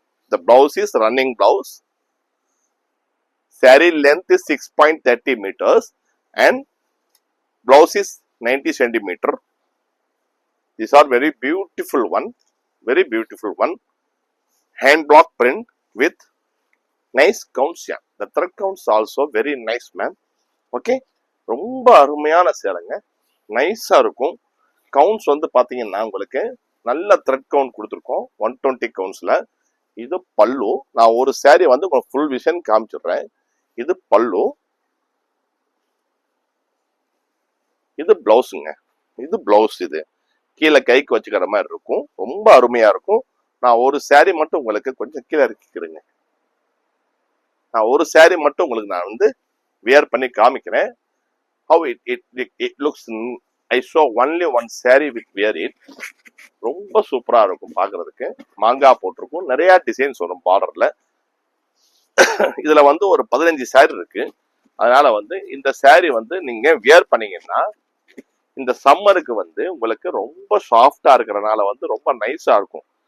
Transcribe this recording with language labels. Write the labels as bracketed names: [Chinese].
[English] The blouse is running blouse. Saree length is 6.30 meters and blouse is 90 centimeter. These are very beautiful one, very beautiful one. Hand block print with nice counts. Yeah, the thread counts also very nice, ma'am. [Tamil] Okay, ரொம்ப அருமையான சேலைங்க, நைஸா இருக்கும். Counts வந்து பாத்தீங்கன்னா உங்களுக்கு நல்ல thread count கொடுத்துருக்கோம் 120 கவுண்ட்ஸ்ல. இது பல்லு. நான் ஒரு சாரி வந்து உங்களுக்கு ஃபுல் விஷன் காமிச்சிடுறேன். இது பல்லு, இது பிளவுஸுங்க. இது பிளவுஸ். இது கீழே கைக்கு வச்சுக்கிற மாதிரி இருக்கும், ரொம்ப அருமையா இருக்கும். நான் ஒரு சாரி மட்டும் உங்களுக்கு கொஞ்சம் கீழே இறக்கிக்கிறேங்க. நான் ஒரு சாரி மட்டும் உங்களுக்கு நான் வந்து வியர் பண்ணி காமிக்கிறேன். [English] How it looks. I show only one saree with wear it. [Tamil] ரொம்ப சூப்பரா இருக்கும் பாக்குறதுக்கு. மாங்காய் போட்டிருக்கும், நிறைய டிசைன்ஸ் வரும் பார்டர்ல. இதுல வந்து ஒரு 15 சாரி இருக்கு. அதனால வந்து இந்த சாரி வந்து நீங்க வியர் பண்ணீங்கன்னா இந்த சம்மருக்கு வந்து உங்களுக்கு ரொம்ப சாஃப்டா இருக்கிறதுனால வந்து ரொம்ப நைஸா இருக்கும்.